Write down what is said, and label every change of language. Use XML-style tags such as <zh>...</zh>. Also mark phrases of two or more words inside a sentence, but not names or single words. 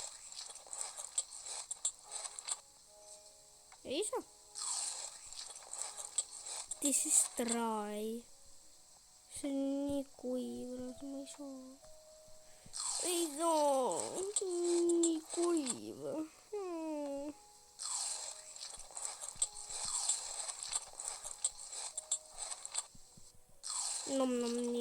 <et>Ei saa.</et> <en>This is dry.</en> <et>See on nii kuiv, et ma ei saa. Ei saa. Nii kuiv. Nom, nii.</et>